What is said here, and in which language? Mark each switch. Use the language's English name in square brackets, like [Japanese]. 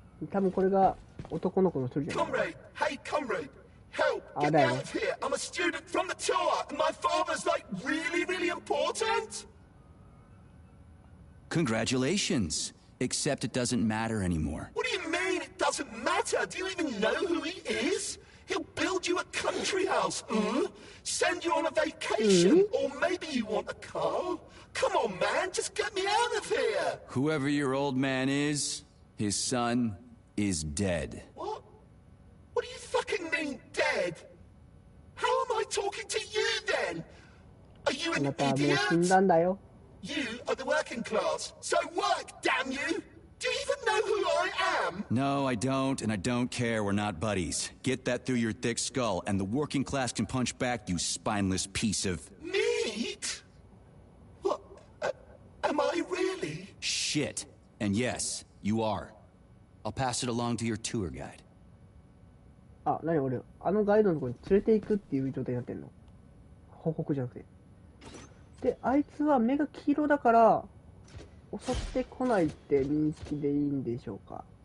[Japanese] 多分これが男の子の一人じゃない。 [English] Comrade! Hey, comrade! Help! Get me out of here! I'm a student from the tour, and my father's like really, really important! Congratulations. Except it doesn't matter anymore. What do you mean it doesn't matter? Do you even know who he is? He'll build you a country house, send you on a vacation, or maybe you want a car. Come on, man, just get me out of here! Whoever your old man is, his son is dead. What? What do you fucking mean, dead? How am I talking to you, then? Are you an idiot? You are the working class, so work, damn you! Do you even know who I am? No, I don't, and I don't care. We're not buddies. Get that through your thick skull, and the working class can punch back, you spineless piece of... Meat? What? Am I really? Shit. And yes, you are. I'll pass it along to your tour guide. [Japanese] あ、何俺、あのガイドのところに連れて行くっていう状態になってんの？報告じゃなくて。で、あいつは目が黄色だから、襲ってこないって認識でいいんでしょうか？